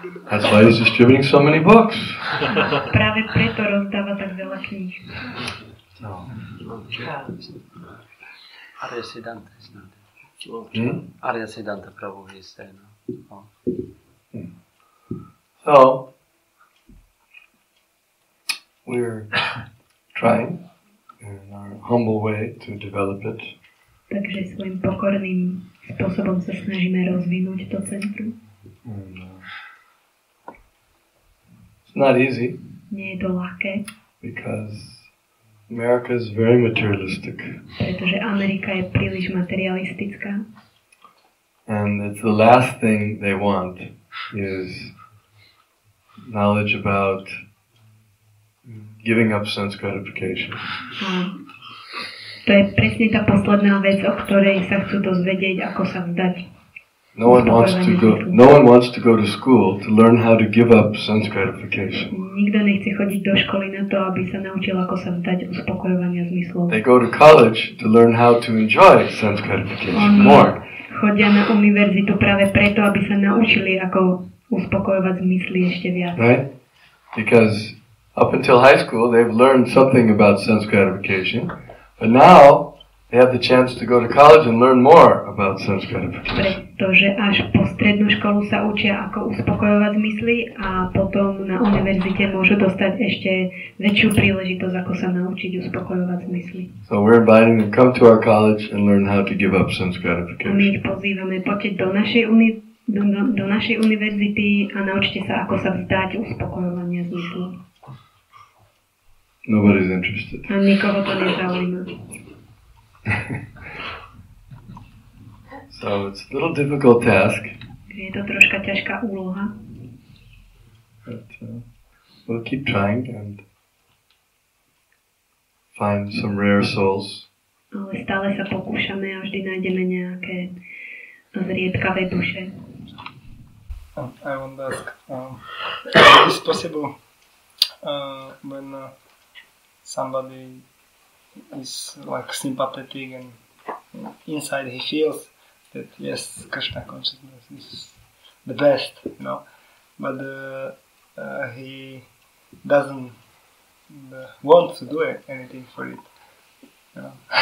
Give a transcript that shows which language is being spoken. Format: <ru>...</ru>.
<en>That's why he's distributing so many books.</en> <sk>Práve preto rozdáva tak veľa kníh.</sk> <en>No. Arya Siddhanta is not Hmm? Arya Siddhanta Prabhu is there now. Oh. So, we're trying in our humble way to develop it.</en> <sk>Takže svojím pokorným spôsobom sa snažíme rozvinúť to centrum.</sk> <en>And, it's not easy</en> <sk>Nie je to ľahké,</sk> <en>because America is very materialistic.</en> <sk>pretože Amerika je príliš materialistická.</sk> <en>And it's the last thing they want is knowledge about giving up sense gratification.</en> <sk>A to je presne tá posledná vec, o ktorej sa chcú dozvedieť, ako sa vzdať.</sk> <en>No one wants to go to school to learn how to give up sense gratification.</en> <sk>Nikto nechce chodiť do školy na to, aby sa naučil, ako sa vzdať uspokojovania zmyslov.</sk> <en>They go to college to learn how to enjoy sense gratification more.</en> <sk>Chodia na univerzitu práve preto, aby sa naučili, ako uspokojovať zmysly ešte viac.</sk> <en>Right? Because up until high school they've learned something about sense gratification, but now they have the chance to go to college and learn more about sense gratification.</en> <sk>Pretože až po strednú školu sa učia, ako uspokojovať zmysly a potom na univerzite môžu dostať ešte väčšiu príležitosť, ako sa naučiť uspokojovať zmysly.</sk> <en>So we're inviting them to come to our college and learn how to give up sense</en> <sk>A my</sk> <en>gratification.</en> <sk>ich pozývame, poďte do našej univerzity a naučte sa, ako sa vzdať uspokojovania zmyslov.</sk> <en>Nobody's interested.</en> <sk>A nikoho to nezaujíma.</sk> <en>So it's a little difficult task,</en> <sk>Je to troška ťažká úloha,</sk> <en>but we'll keep trying and find some rare souls.</en> <sk>ale stále sa pokúšame a vždy nájdeme nejaké zriedkavé duše.</sk> <en>I want to ask, is it possible when somebody is like sympathetic and inside he feels that yes, Krishna consciousness is the best, you know, but he doesn't want to do anything for it, you know.</en>